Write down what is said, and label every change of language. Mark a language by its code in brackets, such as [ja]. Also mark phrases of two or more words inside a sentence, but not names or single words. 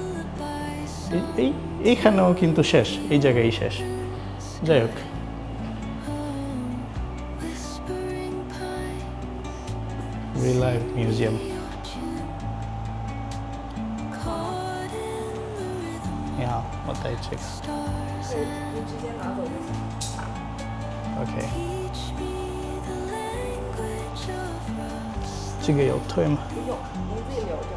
[bn] এইখানেও কিন্তু শেষ, এই জায়গায় শেষ। যাই হোক, [en] relive museum. [zh] 你好，我带这个。对，你直接拿走就行。 OK。这个有退吗不用，您自己留着，